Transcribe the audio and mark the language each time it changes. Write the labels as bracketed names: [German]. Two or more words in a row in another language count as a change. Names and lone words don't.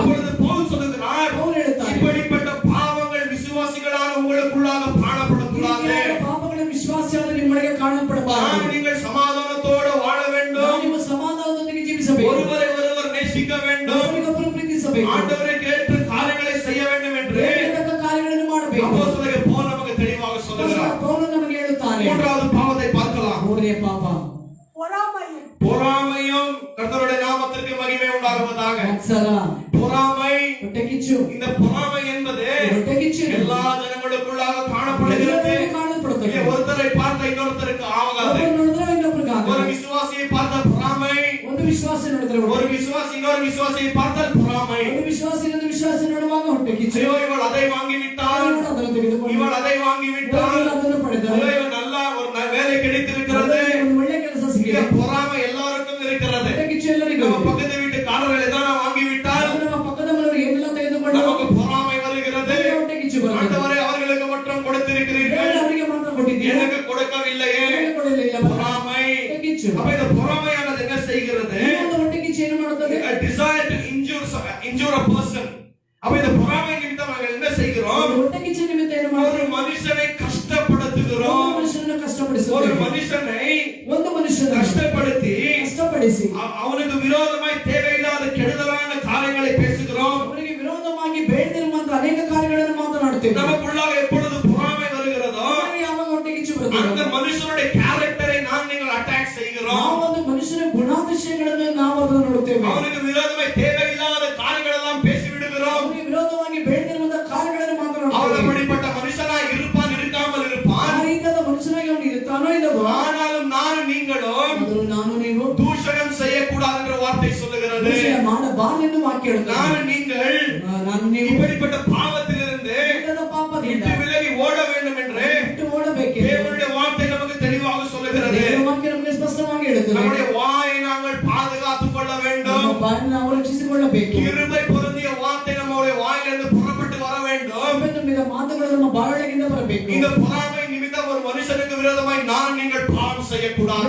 [Tamil] அப்பொழுது பவுல் சொல்லுகிறார், [Kannada] ಪೌಲ ಹೇಳುತ್ತಾರೆ, [Tamil] இப்படிப்பட்ட பாவங்கள் விசுவாசிகளான உங்களுக்குள்ளாக காணப்படக்கூடாது. [Kannada] ಪಾಪಗಳ ವಿಶ್ವಾಸಿಯಾದ ನಿಮ್ಮೊಳಗೆ ಕಾಣಲ್ಪಡಬಾರದು. [Tamil] நீங்கள் சமாதானத்தோடு வாழ வேண்டும். [Kannada] ನೀವು ಸಮಾಧಾನದೊಂದಿಗೆ ಜೀವಿಸಬೇಕು. [Tamil] ஒருவரை ஒருவர் நேசிக்க வேண்டும். [Kannada] ಒಬ್ಬರಿಗೊಬ್ಬರು ಪ್ರೀತಿಸಬೇಕು. [Tamil] ஆண்டவருக்கு ஏற்ற காரியங்களை செய்ய வேண்டும் என்று [Kannada] ಬೇಡತಕ್ಕ ಕಾರ್ಯಗಳನ್ನು ಮಾಡಬೇಕು. [Tamil] அப்போஸ்தலனாகிய பவுல் நமக்கு தெளிவாக சொல்லுகிறார். [Kannada] ಪೌಲ ನಮಗೆ ಹೇಳುತ್ತಾನೆ. [Tamil] மூன்றாவது பாவத்தை பார்க்கலாம். [Kannada] ಮೂರನೇ ಪಾಪ [Tamil] பொறாமையும். பொறாமையும். கர்த்தருடைய நாமத்திற்கு மகிமை உண்டாகுவதாக. [Kannada] ಮತ್ಸರ, [Tamil] பொறாமை. [Kannada] ಹೊಟ್ಟೆಕಿಚ್ಚು. [Tamil] இந்த பொறாமை என்பது [Kannada] ಹೊಟ್ಟೆಕಿಚ್ಚು [Tamil] எல்லா ஜனங்களுக்குள்ளாக காணப்படுகிறது. [Kannada] ಎಲ್ಲರಿಗೂ ಕಾಣಲ್ಪಡುತ್ತದೆ. [Tamil] ஒருத்தரை பார்த்த இன்னொருத்தருக்கு ஆகாது. [Kannada] ಒಬ್ಬರು ನೋಡಿದ್ರೆ ಇನ್ನೊಬ್ಬರಿಗೆ [Tamil] ஒரு [Kannada] ಆಗದು. [Tamil] விசுவாசியை பார்த்த பொறாமை, [Kannada] ಒಂದು ವಿಶ್ವಾಸ ನೋಡಿದ್ರೆ [Tamil] ஒரு விசுவாசி இன்னொரு விசுவாசியை பார்த்தால் பொறாமை. [Kannada] ಒಂದು ವಿಶ್ವಾಸ ಇನ್ನೊಂದು ವಿಶ್ವಾಸ ನೋಡುವಾಗ ಹೊಟ್ಟೆಕಿಚ್ಚು. [Tamil] ஐயோ, இவள் அதை வாங்கிவிட்டால், [Kannada] ಅವನು ಅದನ್ನು ತೆಗೆದುಕೊಂಡು [Tamil] இவள் அதை வாங்கிவிட்டால், [Kannada] ಅವನು ಅದನ್ನು ಪಡೆದನು. [Tamil] ஐயோ, நல்ல ஒரு வேலை கிடைத்திருக்கிறது. [Kannada] ಒಂದು ಒಳ್ಳೆ ಕೆಲಸ [Tamil] இங்க [Kannada] ಸಿಕ್ಕಿದೆ. [Tamil] பொறாமை எல்லாருக்கும் இருக்கிறது. [Kannada] ಹೊಟ್ಟೆಕಿಚ್ಚು ಎಲ್ಲರಿಗೂ [Tamil] நம்ம [Kannada] ಇದೆ. [Tamil] பக்கத்து வீட்டுக்காரர்கள் ஏதாவது வாங்கிவிட்டால் [Kannada] ನಮ್ಮ ಪಕ್ಕದ ಮನೆಯವರು ಏನೆಲ್ಲ ತೆಗೆದುಕೊಂಡು [Tamil] நமக்கு பொறாமை வருகிறது. [Kannada] ಹೊಟ್ಟೆಕಿಚ್ಚು ಬರುತ್ತದೆ. [Tamil] ஆண்டவரே, அவர்களுக்கு மட்டும் கொடுத்திருக்கிறீர்கள், [Kannada] ಅವರಿಗೆ ಮಾತ್ರ ಕೊಟ್ಟಿದ್ದೀರಿ, [Tamil] எனக்கு கொடுக்கவில்லையே. [Kannada] ನನಗೆ ಕೊಡಲಿಲ್ಲ. [Tamil] பொறாமை. [Kannada] ಹೊಟ್ಟೆಕಿಚ್ಚು. [Tamil] அப்ப இந்த பொறாமையானது என்ன செய்கிறது? [Kannada] ಈ ಒಂದು ಹೊಟ್ಟೆಕಿಚ್ಚು ಏನು ಮಾಡುತ್ತದೆ? [English] A desire to injure a person. [Tamil] அப்ப இந்த பொறாமை நிமித்தம் நாங்கள் என்ன செய்கிறோம்? [Kannada] ಹೊಟ್ಟೆಕಿಚ್ಚು ನಿಮಿತ್ತ ಏನು [Tamil] ஒரு [Kannada] ಮಾಡುತ್ತದೆ? [Tamil] மனுஷனை [Kannada] ಒಂದು [Tamil] கஷ்டப்படுத்துகிறோம். [Kannada] ಮನುಷ್ಯನನ್ನು [Tamil] ஒரு [Kannada] ಕಷ್ಟಪಡಿಸುತ್ತದೆ. [Tamil] மனுஷனை [Kannada] ಒಂದು ಮನುಷ್ಯನನ್ನು [Tamil] கஷ்டப்படுத்தி [Kannada] ಕಷ್ಟಪಡಿಸಿ [Tamil] அவனுக்கு விரோதமாய் தேவையில்லாத கெடுதலான காரியங்களை பேசுகிறோம். [Kannada] ಅವರಿಗೆ ವಿರೋಧವಾಗಿ ಬೇಡದಿರುವಂತ ಅನೇಕ ಕಾರ್ಯಗಳನ್ನು ಮಾತನಾಡುತ್ತೇವೆ. [Tamil] நமக்குள்ளாக எப்பொழுது பொறாமை வருகிறதோ [Kannada] ನಮಗೆ ಯಾವಾಗ ಹೊಟ್ಟೆಕಿಚ್ಚು [Tamil] அந்த [Kannada] ಬರುತ್ತದೆ? [Tamil] மனுஷனுடைய கேரக்டரை நீங்கள் அட்டாக் செய்கிறோம். [Kannada] ನಾವು ಒಂದು ಮನುಷ್ಯನ ಗುಣಾತಿಶಯಗಳನ್ನು ನಾವು ಅದನ್ನು ನೋಡುತ್ತೇವೆ. [Tamil] அவனுக்கு விரோதமாய் தேவையில்லாத காரியங்களெல்லாம் பேசி விடுகிறோம். [Kannada] ಅವರಿಗೆ ವಿರೋಧವಾಗಿ ಬೇಡದಿರುವಂತ ಕಾರ್ಯಗಳನ್ನು [Tamil] அவன் [Kannada] ಮಾತನಾಡುತ್ತೇವೆ. [Tamil] அப்படிப்பட்ட மனுஷனாய் இருப்பான், இருக்காமல் [Kannada] ಆ [Tamil] இருப்பான். [Kannada] ರೀತಿಯಾದ ಮನುಷ್ಯನಾಗಿ ಅವನು ಇರುತ್ತಾನೋ ಇಲ್ಲವೋ, [Tamil] ஆனாலும் நீங்களும் [Kannada] ಆದರೂ ನಾನು ನೀವು [Tamil] தூஷணம் செய்யக்கூடாது என்ற வார்த்தை சொல்லுகிறது. [Kannada] ದೂಷಣೆ ಮಾಡಬಾರದೆಂದು ವಾಕ್ಯ ಹೇಳುತ್ತದೆ. [Tamil] நீங்கள் [Kannada] ನಾನು ನೀವು [Tamil] இப்படிப்பட்ட பாவத்திலிருந்து [Kannada] ಇಂಥದ ಪಾಪದಿಂದ [Tamil] விட்டு விலகி ஓட வேண்டும் என்று [Kannada] ಬಿಟ್ಟು ಓಡಬೇಕೆ. [Tamil] தேவனுடைய வார்த்தை நமக்கு தெளிவாக சொல்லுகிறது. [Kannada] ದೇವರ ವಾಕ್ಯ ನಮಗೆ ಸ್ಪಷ್ಟವಾಗಿ ಹೇಳುತ್ತದೆ. [Tamil] நம்முடைய வாயை நாங்கள் பாதுகாத்துக் கொள்ள வேண்டும். [Kannada] ನಮ್ಮ ಬಾಯನ್ನು ನಾವು ರಕ್ಷಿಸಿಕೊಳ್ಳಬೇಕು. [Tamil] கிருபை பொருந்திய வார்த்தை நம்முடைய வாயிலிருந்து புறப்பட்டு வர வேண்டும். [Kannada] ಕೃಪೆ ತುಂಬಿದ ಮಾತುಗಳು ನಮ್ಮ ಬಾಯೊಳಗಿಂದ ಬರಬೇಕು. [Tamil] இந்த பொறாமை நிமித்தம் ஒரு மனுஷனுக்கு விரோதமாய் நீங்கள் பாவம் செய்யக்கூடாது.